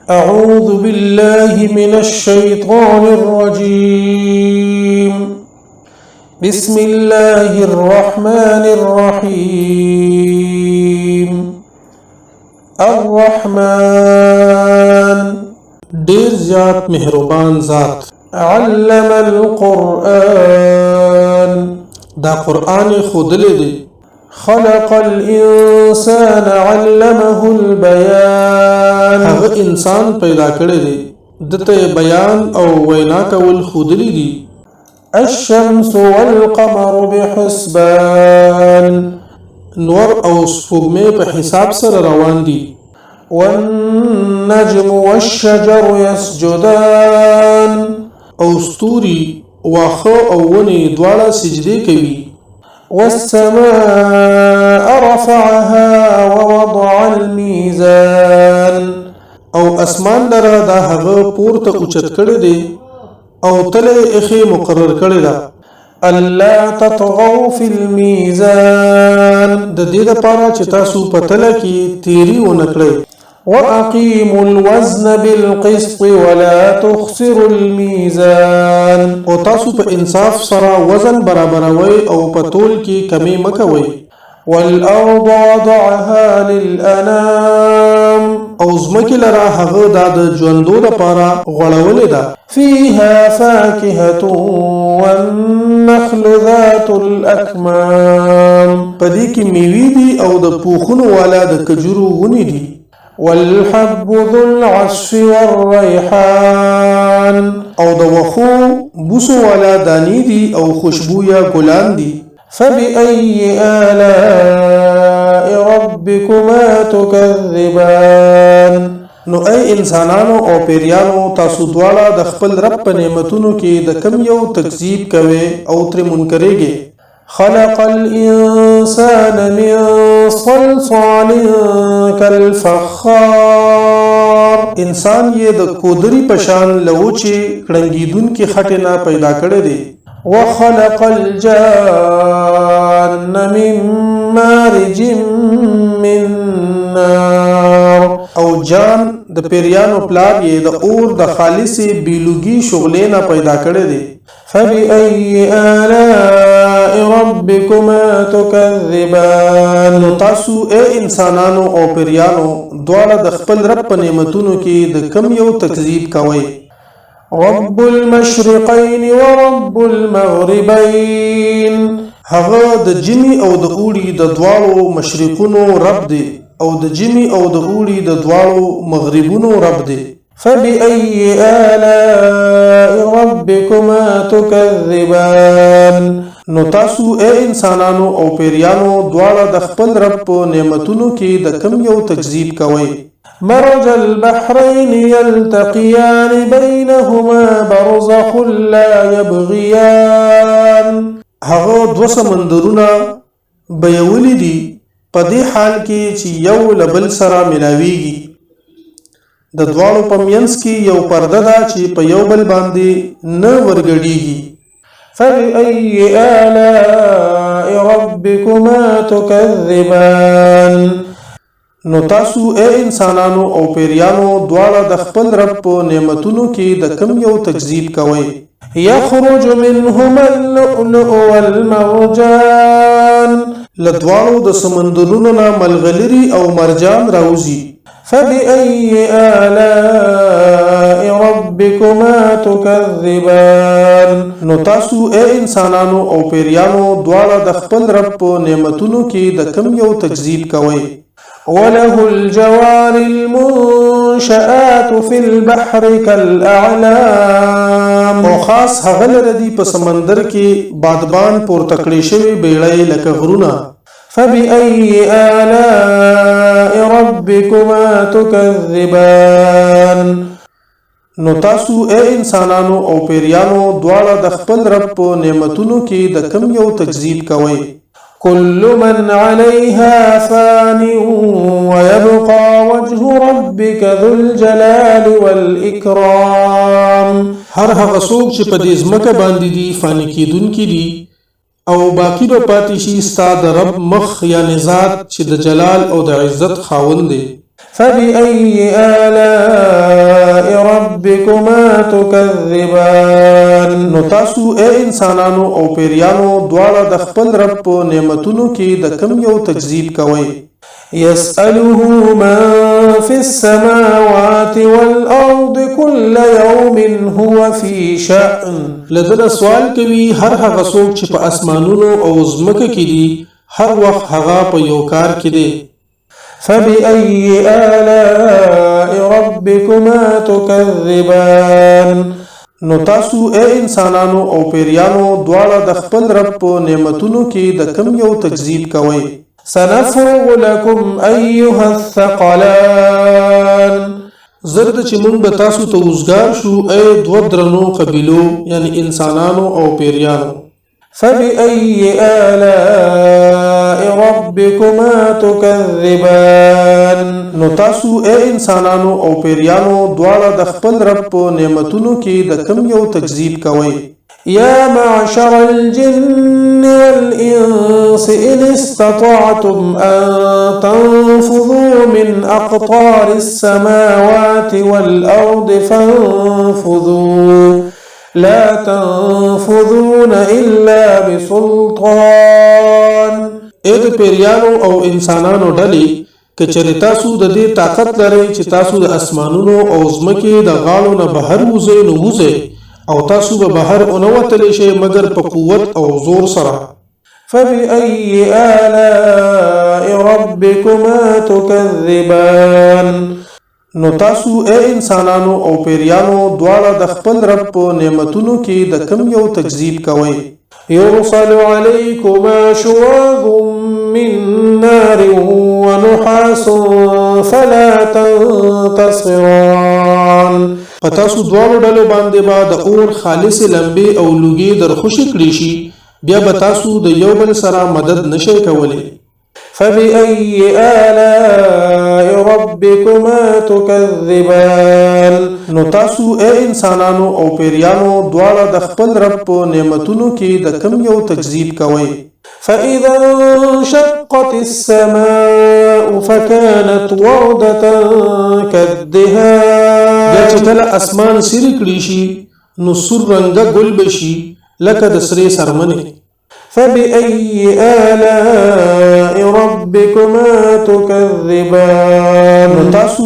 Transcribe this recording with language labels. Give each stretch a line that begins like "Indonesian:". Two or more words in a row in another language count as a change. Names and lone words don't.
Arabic: أعوذ بالله من الشيطان الرجيم. بسم الله الرحمن الرحيم.
Pashto: الرحمن ډیر زیات مهربان ذات.
Arabic: علم القرآن
Pashto: دا قرآن خودلی دی.
Arabic: خلق الانسان علمه البيان
Pashto: هغه انسان پیدا کړی دی دته بیان او وینا کول خودلی دی.
Arabic: الشمس والقمر بحسبان
Pashto: نور او سپوږمۍ په حساب سره روان دي.
Arabic: والنجم والشجر يسجدان
Pashto: او ستوري واخه او ونی دواړه سجدي کوي.
Arabic: والسماء رفعها ووضع الميزان
Pashto: او اسمان لره دا هغه پورته اوچت کړی دی او تله اخی مقرر کړی دا.
Arabic: الا تطغوا في الميزان
Pashto: د دې لپاره چې تاسو په تله کې تیری ونه کړئ.
Arabic: وأقيموا الوزن بالقسط ولا تخسروا الميزان
Pashto: او تاسو په انصاف سره وزن برابروي او په تول کې کمی مکوي.
Arabic: والأرض وضعها للأنام
Pashto: او زمکه لرا هغه د ژوندو لپاره غوړولې ده.
Arabic: فيها فاكهة والنخل ذات الأكمام
Pashto: پدې کې میوې دي او د پوخونو والا د کجورو ونې دي.
Arabic: والحب ذو العصف والريحان
Pashto: او د وخو بوسو والا دانی دي او خوشبویا ګلان دي.
Arabic: فبأي آلاء ربكما تكذبان
Pashto: نو ای انسانانو او پیریانو تاسو دواړه د خپل رب په نعمتونو کې د کم یو تکذیب کوي او تر منکرېږي.
Arabic: خلق الإنسان من صلصال كالفخار
Pashto: انسان یې د کودري پشان لوچی کړنګیدون کې خټینا پیدا کړی دی.
Arabic: وخلق الجان من مارج من نار
Pashto: او جان د پیریانو پلار یې د اور د خالصي بیلوګي شغلینا پیدا کړی دی.
Arabic: فبأي آلاء ربكما تكذبان
Pashto: تاسو اے انسانانو او پیریانو دواړه د خپل رب په نعمتونو کې د کم یو تکذیب کوئ.
Arabic: رب المشرقين ورب المغربين
Pashto: هغه د جمی او د اوړي د دواړو مشرقونو رب دی او د جمی او د اوړي د دواړو مغربونو رب دی.
Arabic: فبأي آلاء ربكما تكذبان
Pashto: نو تاسو اے انسانانو او پیریانو دواړه د خپل رب په نعمتونو کې د کم یو تکذیب کوئ.
Arabic: مرج البحرين يلتقيان بينهما برزخ لا يبغيان
Pashto: هغه دو سمندرونه بیولی دي په دې حال کې چې یو لبل سره ملاویږي. د دواړو په منځ کې یو پرده ده چې په یو بل باندې نه ورګډیږي.
Arabic: فبأي آلاء ربكما تكذبان
Pashto: نو تاسو اے انسانانو او پیریانو دواړه د خپل رب په نعمتونو کې د کم یو تکذیب کوئ.
Arabic: يخرج منهما اللؤلؤ والمرجان
Pashto: لدواړو د سمندرونو نه ملغلري او مرجان راوځي.
Arabic: فبأي آلاء ربكما تكذبان
Pashto: نو تاسو اے انسانانو او پیریانو دواړه د خپل رب په نعمتونو کې د کم یو تکذیب کوئ.
Arabic: وله الجوار المنشآت في البحر كالأعلام
Pashto: او خاص هغه لري دی په سمندر کې بادبان پورته کړی شوی بیړۍ لکه غرونه.
Arabic: فبأي آلاء ربكما تكذبان
Pashto: نو تاسو اے انسانانو او پیریانو دواړه د خپل رب په نعمتونو کې د کم یو تکذیب کوئ.
Arabic: كل من عليها فان ويبقى وجه ربك ذو الجلال والإكرام
Pashto: هر هغه څوک چې په دې ځمکه باندې دي فانی کېدونکي دي او باقی به پاتې شي ستا د رب مخ یعنې ذات چې د جلال او د عزت خاوند دی.
Arabic: فبأي آلاء ربكما تكذبان
Pashto: نو تاسو اے انسانانو او پیریانو دواړه د خپل رب په نعمتونو کې د کم یو تکذیب کوئ
Arabic: يسأله من في السماوات والأرض كل يوم هو في شأن
Pashto: لدغه سوال کوي هر هغه څوک چې په اسمانونو او ځمکه کې دي هر وخت هغه په یو کار کې دی
Arabic: فبأي آلاء ربكما تكذبان
Pashto: نو تاسو اے انسانانو او پیریانو دواړه د خپل رب په نعمتونو کې د کم یو تکذیب کوئ
Arabic: سنفرغ لكم أيها الثقلان
Pashto: زرد چې مونږ به تاسو ته وزګار شو اے دوه درنو قبیلو یعنی انسانانو او پیریانو فبأي
Arabic: آلاء ربكما تكذبان
Pashto: نو تاسو اے انسانانو او پیریانو دواړه د خپل رب په نعمتونو کې د کم یو تکذیب کوئ
Arabic: يا معشر الجن والإنس إن استطعتم أن تنفذوا من أقطار السماوات والأرض فانفذوا لا تنفذون إلا بسلطان
Pashto: اې پیریانو او انسانانو ډلې کچری تاسو د دې طاقت لرئ چې تاسو د اسمانونو او ځمکې د غاړو نه بهر وځئ نو وځئ او تاسو به بهر اونوتلی شئ مگر په قوت او زور سره
Arabic: فبأي آلاء ربكما تكذبان
Pashto: نو تاسو اے انسانانو او پیریانو دواړه د خپل رب په نعمتونو کې د کم یو تکذیب کوئ
Arabic: يرسل عليكما شواظ من نار ونحاس فلا
Pashto: تنتصران پتاسو دوالو ډلو باندې با د اور خالص لمبي او لوګي درخوشي کړی شي بیا به تاسو د یو بل سره مدد نشئ کولی
Arabic: فبأي آلاء ربكما تكذبان
Pashto: نو تاسو اے انسانانو او پیریانو دواړه د خپل رب په نعمتونو کې د کم یو تکذیب کوئ
Arabic: فإذا انشقت السماء فكانت وردة
Pashto: كالدهان بیا چې کله اسمان سری کړی شي نو سور رنګه ګل بشي لکه د سرې سرمنې
Arabic: فبأي آلاء ربكما تكذبان
Pashto: تاسو